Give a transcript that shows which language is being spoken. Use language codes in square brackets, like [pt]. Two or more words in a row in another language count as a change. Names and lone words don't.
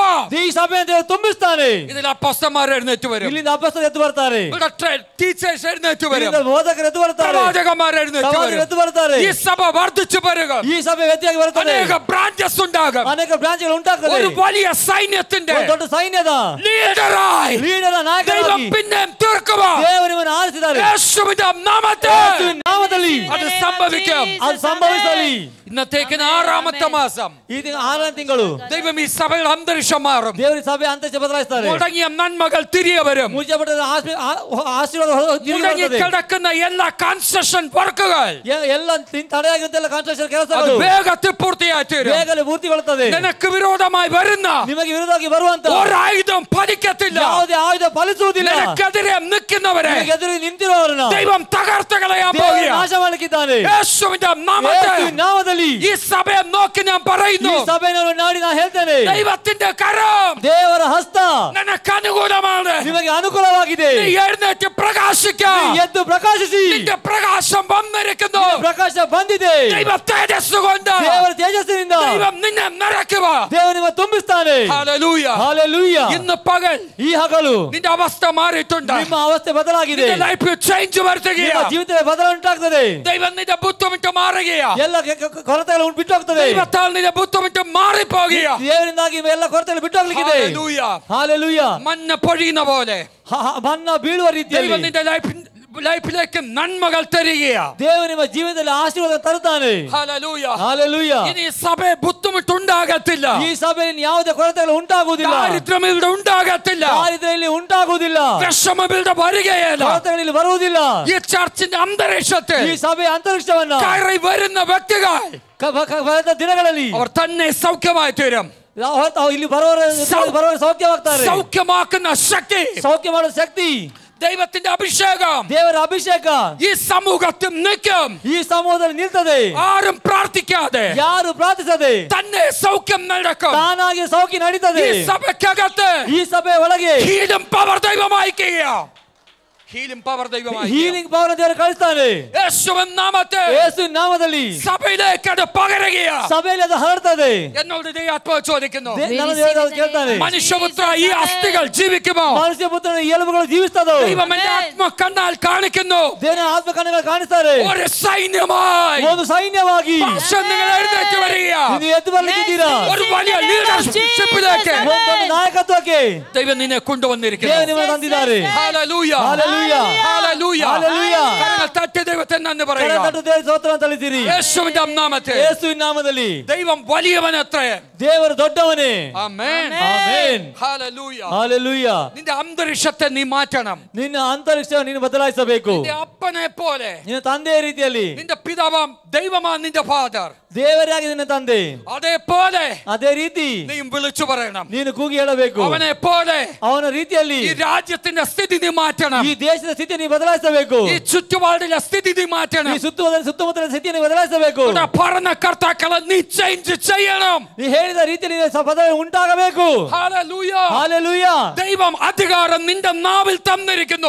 [kn] ಈ ಸಭೆಯನ್ನು ದೇವರು ತುಂಬಿಸ್ತಾನೆ. [ml] ഇതിൽ അപ്പോസ്തലന്മാർ എഴുന്നേറ്റ് വരും. [kn] ಇಲ್ಲಿಂದ ಅಪೊಸ್ತಲರು ಎದ್ದು ಬರ್ತಾರೆ. [ml] ഇവിടെ ടീച്ചേഴ്സ് എഴുന്നേറ്റ് വരും. [kn] ಇಲ್ಲಿಂದ ಬೋಧಕರು ಎದ್ದು ಬರ್ತಾರೆ. [ml] പ്രവാചകന്മാർ എഴുന്നേറ്റ് [kn] ಪ್ರವಾದಿಗಳು [ml] വരും. [kn] ಎದ್ದು ಬರ್ತಾರೆ. [ml] ഈ സഭ വർദ്ധിച്ചു വരിക. [kn] ಈ ಸಭೆ ವ್ಯತ್ಯಾಗಿ ಬರುತ್ತದೆ. [ml] അനേക ബ്രാഞ്ചസ് ഉണ്ടാകും. [kn] ಅನೇಕ ಬ್ರಾಂಚ್ಗಳು ಉಂಟಾಗ್ತದೆ. [ml] ഒരു വലിയ സൈന്യത്തിന്റെ [kn] ಒಂದು ದೊಡ್ಡ ಸೈನ್ಯದ [ml] ലീഡറായി [kn] ಲೀಡರ [ml] ദൈവം [kn] ನಾಯಕರಾಗಿ [ml] പിന്നെ തീർക്കുക. [kn] ದೇವರು ನಿಮ್ಮನ್ನು ಆರಿಸಿದ್ದಾರೆ. [ml] യേശുവിന്റെ നാമത്തിൽ [kn] ಯೇಸುವಿನ ನಾಮದಲ್ಲಿ [ml] അത് സംഭവിക്കും. [kn] ಅದು ಸಂಭವಿಸಲಿ. [ml] ഇന്നത്തേക്ക് 6ാമത്തെ മാസം [kn] ಈ ತಿಂಗಳು 6ನೇ ತಿಂಗಳು [ml] ദൈവം ഈ സഭയുടെ അന്തരീക്ഷം മാറും. [kn] ದೇವರ ಸಭೆ ಅಂತರಿಕ್ಷ ಬದಲಾಯಿಸ್ತಾರೆ. [ml] മുടങ്ങിയ നന്മകൾ തിരികെ വരും. [kn] ಮುಚ್ಚಲ್ಪಟ್ಟ ಆಶೀರ್ವಾದ ತಿರುಗಿ [ml] മുടങ്ങി [kn] ಬರ್ತದೆ. [ml] കിടക്കുന്ന എല്ലാ [en] construction works [kn] ಎಲ್ಲ ತಡೆಯಾಗಿರುವಂತೆಲ್ಲ ಕನ್ಸ್ಟ್ರಕ್ಷನ್ [ml] അത് [kn] ಕೆಲಸಗಳು [ml] വേഗത്തിൽ പൂർത്തിയായി തീരും. [kn] ಬೇಗನೆ ಪೂರ್ತಿಗೊಳ್ಳುತ್ತದೆ. [ml] നിനക്ക് വിരോധമായി വരുന്ന [kn] ನಿಮಗೆ ವಿರೋಧವಾಗಿ ಬರುವಂತ [ml] ഒരായുധം ഫലിക്കത്തില്ല. [kn] ಯಾವುದೇ ಆಯುಧ ಫಲಿಸುವುದಿಲ್ಲ. [ml] നിനക്കെതിരെ നിൽക്കുന്നവരെ [kn] ನಿಮಗೆ ಎದುರು ನಿಂತಿರುವವರನ್ನ [ml] ദൈവം തകർത്ത് കളയാൻ [kn] ದೇವರು [ml] പോകുകയാണ്. [kn] ನಾಶ ಮಾಡಲಿಕ್ಕಿದ್ದಾನೆ. [ml] യേശുവിന്റെ നാമത്തിൽ [kn] ಯೇಸುವಿನ ನಾಮದಲ್ಲಿ [ml] ഈ സഭയെ നോക്കി ഞാൻ [kn] ಈ [ml] പറയുന്നു, [kn] ಸಭೆಯನ್ನು ನೋಡಿ ನಾನು ಹೇಳ್ತೇನೆ, [ml] ദൈവത്തിന്റെ കരം [kn] ದೇವರ ಹಸ್ತ [ml] നിനക്ക് അനുകൂലമാണ്. [kn] ನಿಮಗೆ ಅನುಕೂಲವಾಗಿದೆ. [ml] നീ എഴുന്നേറ്റ് പ്രകാശിക്കാം. [kn] ನೀ ಎದ್ದು ಪ್ರಕಾಶಿಸಿ. [ml] നിന്റെ പ്രകാശം വന്നിരിക്കുന്നു. [kn] ಪ್ರಕಾಶ ಬಂದಿದೆ. [ml] ദൈവ തേജസ് കൊണ്ട് [kn] ದೇವರ ತೇಜಸ್ಸಿನಿಂದ [ml] ദൈവം നിന്നെ നിറയ്ക്കുക. [kn] ದೇವರು ನಿಮ್ಮ ತುಂಬಿಸ್ತಾನೆ. [ml] ഹല്ലേലൂയ. [kn] ಹಾಲೆಲೂಯಾ. [ml] ഇന്ന് പകൽ [kn] ಈ ಹಗಲು [ml] നിന്റെ അവസ്ഥ മാറിയിട്ടുണ്ട്. [kn] ನಿಮ್ಮ ಅವಸ್ಥೆ ಬದಲಾಗಿದೆ. [ml] നിന്റെ [en] life change [kn] ನಿಮ್ಮ [ml] വരുത്തുകയാണ്. [kn] ಜೀವಿತದಲ್ಲಿ ಬದಲಾವಣೆ ಉಂಟಾಗ್ತದೆ. [ml] ദൈവം നിന്റെ ബുദ്ധിമുട്ട് മാറുകയാണ്. [kn] ಎಲ್ಲ ಕೊರತೆಗಳು ಬಿಟ್ಟು ಹೋಗ್ತದೆ. [ml] ദൈവത്താൽ നിന്റെ ബുദ്ധിമുട്ട് മാറിപ്പോകുകയാണ്. [kn] ದೇವರಿಂದಾಗಿ ಎಲ್ಲ ಕೊರತೆಗಳು ಬಿಟ್ಟು ಹೋಗ್ಲಿಕ್ಕಿದೆ. [ml] ഹല്ലേലൂയ. [kn] ಹಾಲೆಲೂಯಾ. [ml] മഞ്ഞ പൊഴിയുന്ന പോലെ [kn] ಮನ್ನ ಬೀಳುವ ರೀತಿಯಲ್ಲಿ [ml] ദൈവം നിന്റെ ലൈഫിലേക്ക് നന്മകൾ തരികയാണ്. [kn] ದೇವರು ನಿಮ್ಮ ಜೀವಿತದಲ್ಲಿ ಆಶೀರ್ವಾದ ತರುತ್ತಾನೆ. [ml] ഹല്ലേലൂയ. [kn] ಹಾಲೆಲೂಯಾ. [ml] ഇനി സഭയെ ബുദ്ധിമുട്ടുണ്ടാകത്തില്ല. [kn] ಈ ಸಭೆಯಲ್ಲಿ ಯಾವುದೇ ಕೊರತೆಗಳು ಉಂಟಾಗುವುದಿಲ್ಲ. [ml] ദാരിദ്ര്യം ഇവിടെ ഉണ്ടാകത്തില്ല. [kn] ದಾರಿದ್ರ್ಯದಲ್ಲಿ ಉಂಟಾಗುವುದಿಲ್ಲ. [ml] വിഷമം ഇവിടെ വരികയില്ല. [kn] ಕೊರತೆಗಳಲ್ಲಿ ಬರುವುದಿಲ್ಲ. [ml] ഈ ചർച്ചിന്റെ അന്തരീക്ഷത്തിൽ [kn] ಈ ಸಭೆಯ ಅಂತರಿಕ್ಷವನ್ನ [ml] കയറി വരുന്ന വ്യക്തികൾ [kn] ಬರೆದ ದಿನಗಳಲ್ಲಿ [ml] അവർ തന്നെ സൗഖ്യമായി തീരും. [kn] ಇಲ್ಲಿ ಬರುವವರು ಸೌಖ್ಯವಾಗ್ತಾರೆ. [ml] സൗഖ്യമാക്കുന്ന ശക്തി, [kn] ಸೌಖ್ಯ ಮಾಡುವ ಶಕ್ತಿ, [ml] ദൈവത്തിന്റെ അഭിഷേകം [kn] ದೇವರ ಅಭಿಷೇಕ [ml] ഈ സമൂഹത്തിൽ നിൽക്കും. [kn] ಈ ಸಮೂಹದಲ್ಲಿ ನಿಲ್ತದೆ. [ml] ആരും പ്രാർത്ഥിക്കാതെ [kn] ಯಾರು ಪ್ರಾರ್ಥಿಸದೆ [ml] തന്നെ സൗഖ്യം നടക്കും. [kn] ತಾನಾಗಿ ಸೌಖ್ಯ ನಡೀತದೆ. [ml] ഈ സഭയ്ക്കകത്ത് [kn] ಈ ಸಭೆ ಒಳಗೆ [en] healing power [ml] ദൈവമായിക്കുകയാണ്. [en] healing power [ml] ദൈവമായി [en] healing power [kn] ದೇವರು ಕಳಿಸ್ತಾನೆ. [ml] യേശുവിൻ നാമത്തിൽ [kn] ಯೇಸುವಿನ ನಾಮದಲ್ಲಿ [ml] സഭയിലേക്ക് അത് പകരുകയാണ്. [kn] ಸಭೆಯಲ್ಲಿ ಅದು ಹರಡ್ತದೆ. [ml] എന്നോട് ദൈവാത്മാവ് ചോദിക്കുന്നു, [kn] ನಾನು ದೇವರಲ್ಲಿ ಕೇಳ್ತಾನೆ, [ml] മനുഷ്യപുത്ര ഈ അസ്ഥികൾ ജീവിക്കുമോ? [kn] ಮನುಷ್ಯ ಪುತ್ರನ ಈ ಎಲುಬುಗಳು ಜೀವಿಸ್ತದೋ? [ml] ദൈവം എന്റെ ആത്മ കണ്ണാൽ കാണിക്കുന്നു. [kn] ದೇವರ ಆತ್ಮ ಕಣ್ಣುಗಳು ಕಾಣಿಸ್ತಾರೆ. [ml] ഒരു സൈന്യമായി [kn] ಒಂದು ಸೈನ್ಯವಾಗಿ [ml] നിങ്ങൾ എഴുന്നേറ്റ് വരികയാണ്. [kn] ನೀವು ಎದ್ದು ಬರ್ಲಿಕ್ಕಿದ್ದೀರಾ. [ml] ഒരു വലിയ ലീഡർഷിപ്പിലേക്ക് [kn] ಒಂದು ನಾಯಕತ್ವಕ್ಕೆ [ml] ദൈവം നിന്നെ കൊണ്ടുവന്നിരിക്കുന്നു. [kn] ದೇವರು ನಿಮ್ಮನ್ನು ತಂದಿದ್ದಾರೆ. [ml] ഹല്ലേലൂയ. [kn] ಹಾಲೆಲೂಯಾ. [ml] ഹല്ലേലൂയ. [kn] ಹಾಲೆಲೂಯಾ. [ml] കരങ്ങൾ തട്ടി ദൈവത്തെ നന്ദി പറയുക. [kn] ಕರತಟ್ಟು ದೇವರ ಸ್ತೋತ್ರ ಅಂತ ಹೇಳಿದ್ದೀರಿ. [ml] യേശുവിന്റെ നാമത്തിൽ [kn] ಯೇಸುವಿನ ನಾಮದಲ್ಲಿ [ml] ദൈവം വലിയവനത്രേ. [kn] ದೇವರು ದೊಡ್ಡವನೇ. [ml] ആമേൻ. [kn] ಆಮೆನ್. [ml] ഹല്ലേലൂയ. [kn] ಹಾಲೆಲೂಯಾ. [ml] നിന്റെ അന്തരീക്ഷത്തെ നീ മാറ്റണം. [kn] ನಿನ್ನ ಅಂತರಿಕ್ಷ ನೀನು ಬದಲಾಯಿಸಬೇಕು. [ml] നിന്റെ അപ്പനെ പോലെ, [kn] ನಿನ್ನ ತಂದೆಯ ರೀತಿಯಲ್ಲಿ. [ml] നിന്റെ പിതാവാം ദൈവമാണ് നിന്റെ ഫാദർ. [kn] ದೇವರಾಗಿ ನಿನ್ನ ತಂದೆ. [ml] അതേപോലെ [kn] ಅದೇ ರೀತಿ [ml] നീ വിളിച്ചു പറയണം. [kn] ನೀನು ಕೂಗಿ ಹೇಳಬೇಕು. [ml] അവനെ പോലെ [kn] ಅವನ ರೀತಿಯಲ್ಲಿ [ml] ഈ രാജ്യത്തിന്റെ സ്ഥിതി നീ മാറ്റണം. [kn] ಈ ದೇಶದ ಸ್ಥಿತಿ ನೀ ಬದಲಾಯಿಸಬೇಕು. [ml] ഈ ചുറ്റുപാടിലെ സ്ഥിതി നീ മാറ്റണം. [kn] ಈ ಸುತ್ತಮುತ್ತಲಿನ ಸ್ಥಿತಿಯನ್ನು ಬದಲಾಯಿಸಬೇಕು. [ml] പറഞ്ഞ കർത്താക്കളെ നീ ചേഞ്ച് ചെയ്യണം. [kn] ನೀ ಹೇಳಿದ ರೀತಿಯಲ್ಲಿ ಬದಲಾವಣೆ ಉಂಟಾಗಬೇಕು. [ml] ഹല്ലേലൂയ. [kn] ಹಾಲೆಲೂಯಾ. [ml] ദൈവം അധികാരം നിന്റെ നാവിൽ തന്നിരിക്കുന്നു.